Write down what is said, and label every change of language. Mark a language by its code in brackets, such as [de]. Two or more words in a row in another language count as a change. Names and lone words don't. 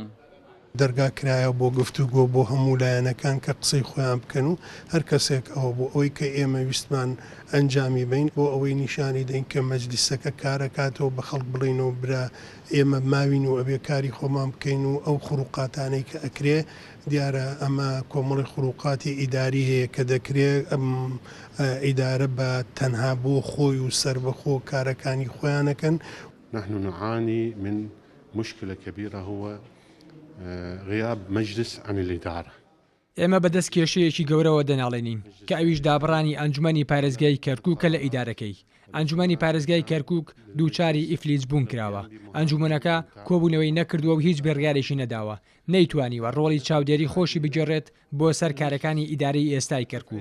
[ckb] دەرگاکرایە بۆ گفتوگۆ بۆ هەموو لایەنەکان کە قسەی خۆیان بکەن و هەر کەسێک ئەوە بۆ ئەوەی کە ئێمە ویستمان ئەنجامی بین بۆ ئەوەی نیشانی دەین کە مەجلیسەکە کارەکاتەوە بە خەڵک بڵێنەوە برا ئێمە ماوین و ئەبێ کاری خۆمان بکەین و ئەو خروقاتانەی کە ئەکرێ دیارە ئەمە کۆمەڵی خروقاتی ئیداری هەیە کە دەکرێت ئەم ئیدارە بە تەنها بۆ خۆی و سربەخۆ کارەکانی خۆیانەکەن. [ar] نحن نعاني من مشكلة كبيرة هو غياب مجلس عن الإدارة. [ckb] ئێمە بەدەست کێشەیەکی گەورەوە دەناڵێنین کە ئەویش دابڕانی ئەنجومەنی پارێزگای کەرکووکە لە ئیدارەکەی. ئەنجومەنی پارێزگای کەرکووک دووچاری ئیفلیج بوون کراوە. ئەنجومەنەکە کۆبوونەوەی نەکردووە و هیچ بڕیارێکی نەداوە. نەیتوانیوە ڕۆڵی چاودێری خۆشی بگەڕێت بۆ سەر کارەکانی ئیدارەی ئێستای کەرکووک.